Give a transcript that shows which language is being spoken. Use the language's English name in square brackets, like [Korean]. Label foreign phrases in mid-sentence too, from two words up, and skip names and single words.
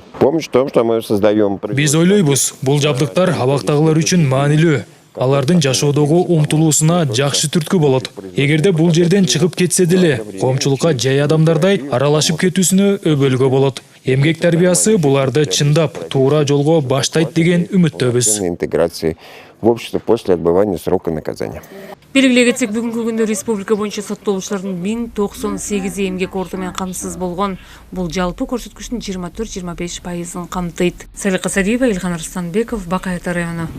[Kyrgyz] Биз ойлойбуз, бул жабдыктар абактагылар үчүн маанилүү. Алардын жашоодогу умтулуусуна жакшы түрткү болот. Эгерде бул жерден чыгып кетсе деле, коомчулукка жай адамдардай аралашып кетүүсүнө өбөлгө болот. Эмгек тарбиясы буларды чындап туура жолго баштайт деген үмүттөбүз. [Russian] Интеграции в общество после отбывания срока наказания. [Kyrgyz] Белгилей кетсек, бүгүнкү күндө республика боюнча соттолуучулардын 1098 эмгек орду менен камсыз болгон. Бул жалпы көрсөткүчтүн 24-25%-ын камтыйт. Салика Садиева, Илхан Арстанбеков, Бакай району.